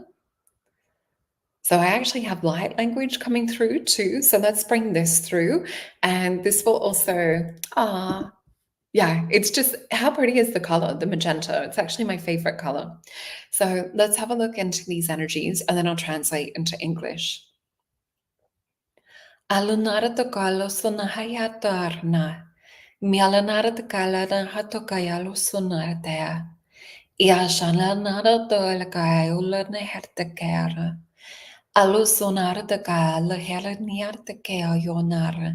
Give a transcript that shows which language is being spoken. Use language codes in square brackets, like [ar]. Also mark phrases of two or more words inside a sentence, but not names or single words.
[en] So I actually have light language coming through too. So let's bring this through. And this will also, yeah, it's just, how pretty is the color, the magenta? It's actually my favorite color. So let's have a look into these energies and then I'll translate into English. Alunara to kalo sonahaya tarna. Mialanara to kalana hatokayalo sonartea. Iashalanara to lakayola nehertekera. Allo sonare de gale hele niarte kea yonare.